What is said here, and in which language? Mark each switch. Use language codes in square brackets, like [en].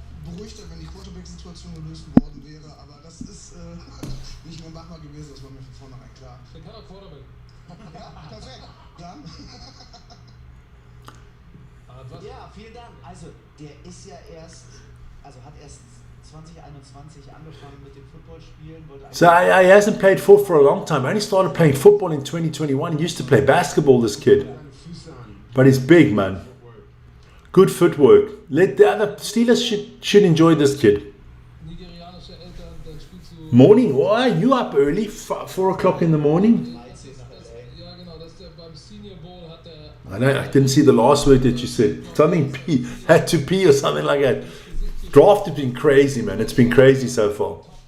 [de] beruhigter, wenn die Quarterback-Situation gelöst worden wäre, aber das ist nicht mehr machbar gewesen, das war mir von vornherein klar. Der kann auch Quarterback. Ja, perfekt. Dann. Ja, vielen Dank. Also, der ist ja hat erst 2021 angefangen mit dem Footballspielen. [en] So he hasn't played football for a long time. I only started playing football in 2021. He used to play basketball, this kid. But he's big, man. Good footwork. Let the other Steelers should enjoy this kid. [de] Nigerianische Eltern, der spielt zu... [en] Morning? Why? You up early? 4 o'clock in the morning? [de] Ja, genau, das der beim Senior Bowl hat der... [en] I didn't see the last word that you said. Something pee, had to pee or something like that. Draft has been crazy, man. It's been crazy so far.